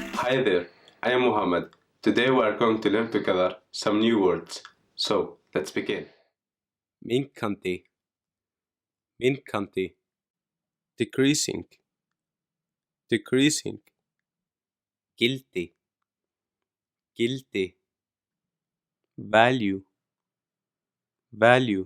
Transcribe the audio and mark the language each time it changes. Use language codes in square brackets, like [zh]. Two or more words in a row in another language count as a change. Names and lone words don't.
[en] Hi there, I am Muhammad. Today we are going to learn together some new words. So, let's begin. [is] Minnkandi, minnkandi. [en] Decreasing, decreasing. [is] Gildi, gildi. [en] Value, value.